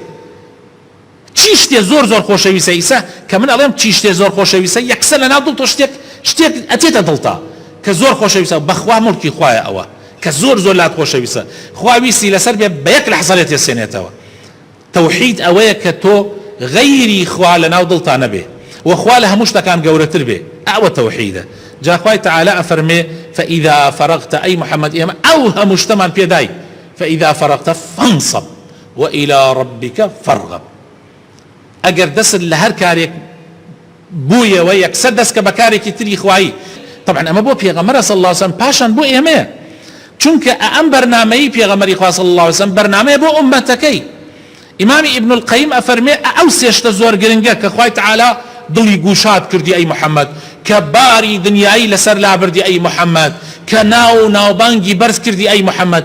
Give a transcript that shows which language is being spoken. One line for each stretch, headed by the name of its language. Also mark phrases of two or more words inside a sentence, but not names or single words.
Central Kurdish: چی شتێ زۆر خۆشەویستە ئیسا کە من ئەڵێم چی شتێ زۆر خۆشەویستە، یەکسەر لە ناو دڵ تۆ شتێک ئەچێتە دڵتا کە زۆر خۆشەویستە، بەخوا مڵکی خوایە ئەوە کە زۆر لات خۆشەویستە، خوا ویستی لەسەر بێ بە یەک لەحزە لێ تێسێنێتەوە. تەوحید ئەوەیە کە تۆ غەیری خوا لە ناو دڵتا نەبێ و خوا لە هەموو شتەکان گەورەتر بێ، ئەوە تەوحیدە. جا خوای تەعالا ئەفەرمێ
Arabic: فإذا فرغت
Central Kurdish: ئەی محەممەد، ئێمە ئەو هەموو شتەمان پێدای،
Arabic: فإذا فرغت فانصب وإلى ربك فارغب.
Central Kurdish: ئەگەر دەست لە هەر کارێک بوویەوە یەکسەر دەستکە بە کارێکی تری خوایی. طبعا ئەمە بۆ پێغەمبەر
Arabic: صلی الله علیه وسلم
Central Kurdish: پاشان بۆ ئێمەیە، چونکە ئەم بەرنامەی پێغەمبەری خوا
Arabic: صلی الله علیه وسلم
Central Kurdish: بەرنامەیە بۆ ئومەتەکەی. ئیمامی ئیبن القەیم ئەفەرمێ ئەو سێشتە زۆر گرنگە کە خوای تەعالا دڵی گوشاد کردی ئەی محەممەد، کە باری دنیایی لەسەر لابردی ئەی محەممەد، کە ناوبانگی بەرز کردی ئەی محەممەد.